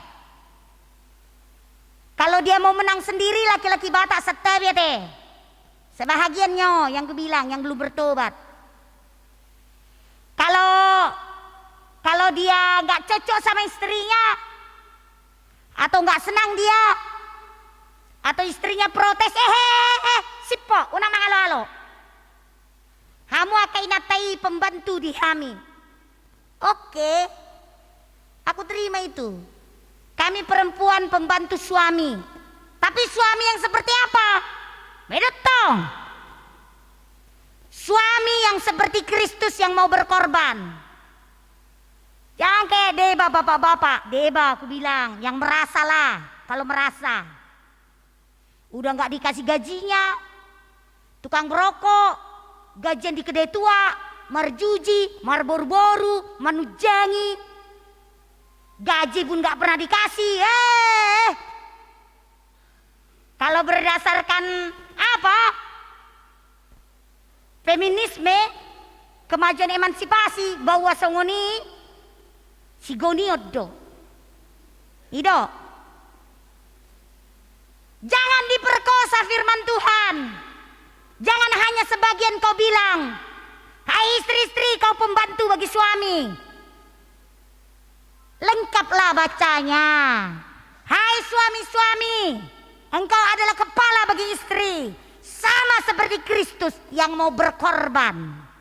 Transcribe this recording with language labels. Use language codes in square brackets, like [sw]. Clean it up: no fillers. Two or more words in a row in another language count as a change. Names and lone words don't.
[id] Kalau dia mau menang sendiri, laki-laki Batak setia teh. Sebahagiannya yang kubilang yang belum bertobat. Kalau dia gak cocok sama istrinya, atau gak senang dia, atau istrinya protes, [bbc] sipo, unang mangalo-alo. [id] Hamu akan inatai pembantu di kami. Oke, aku terima itu. Kami perempuan pembantu suami. Tapi suami yang seperti apa? Beda tong. Suami yang seperti Kristus yang mau berkorban. Jangan kayak deba bapak-bapak. Deba aku bilang, yang merasalah. Kalau merasa udah gak dikasih gajinya, tukang rokok, gajian di kedai tua, [bbc] marjuji, marboru-boru, manujangi, [id] gaji pun gak pernah dikasih. Kalau berdasarkan apa? Feminisme, kemajuan emansipasi, bahwa [bbc] songoni si gonioddo ido. [id] Jangan diperkosa firman Tuhan. Jangan hanya sebagian kau bilang, hai istri-istri kau pembantu bagi suami. Lengkaplah bacanya. Hai suami-suami, engkau adalah kepala bagi istri, sama seperti Kristus yang mau berkorban.